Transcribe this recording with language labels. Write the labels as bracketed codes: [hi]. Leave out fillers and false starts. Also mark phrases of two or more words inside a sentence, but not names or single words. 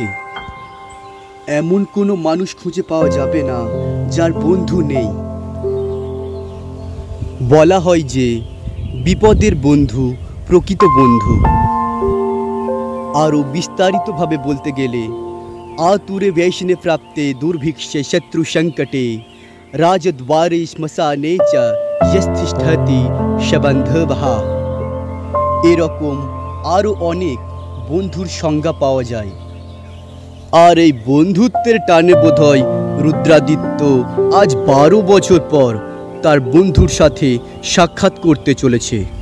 [bn] এমন কোনো মানুষ খুঁজে পাওয়া যাবে না যার বন্ধু নেই। বলা হয় যে বিপদের বন্ধু প্রকৃত বন্ধু। আরও বিস্তারিতভাবে বলতে গেলে [sa] आतुरे वैष्णे प्राप्ते दुर्भिक्षे शत्रु संकटे राजद्वारे श्मशाने च यस्तिष्ठति शबन्धवः। [bn] এরকম আরও অনেক বন্ধুর সংজ্ঞা পাওয়া যায়। আর এই বন্ধুত্বের টানে বোধহয় রুদ্রাদিত্য আজ 12 বছর পর তার বন্ধুর সাথে সাক্ষাৎ করতে চলেছে।